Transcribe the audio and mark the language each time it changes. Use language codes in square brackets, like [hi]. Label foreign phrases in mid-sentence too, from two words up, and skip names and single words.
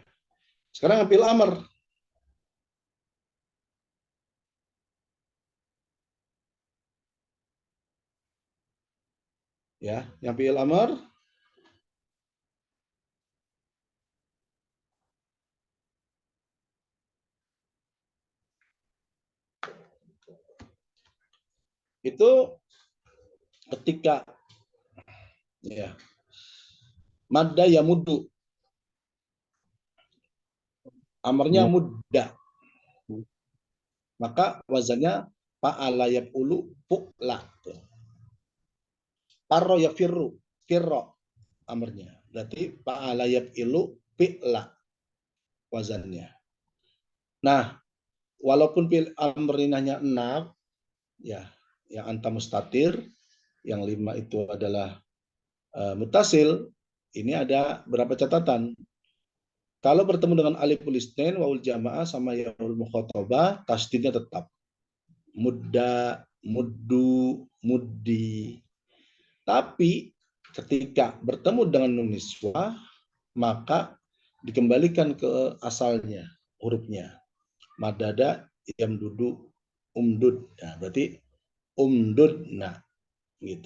[id] Sekarang ambil amr. Ya, yang [ar] fi'il amr [id] itu ketika ya [ar] madda ya muddu, [id] amarnya mudda, maka wazannya [ar] fa'ala yaf'ulu fu'la. Parro ya firro amarnya. [id] Berarti [ar] fa'ala yaf'ilu fi'la [id] wazannya. Nah, walaupun fi'il amrinahnya 6 ya, yang [ar] anta mustatir, [id] yang 5 itu adalah mutasil, ini ada berapa catatan. Kalau bertemu dengan [ar] aliful isnain, wawul jamaah [id] sama [ar] yaul mukhatabah, [id] tasdidnya tetap. [ar] Mudda, muddu, muddi. [id] Tapi ketika bertemu dengan nun niswah, maka dikembalikan ke asalnya, hurufnya. [ar] Madada, yamdudu, umdud. [id] Nah, berarti umdudna gitu.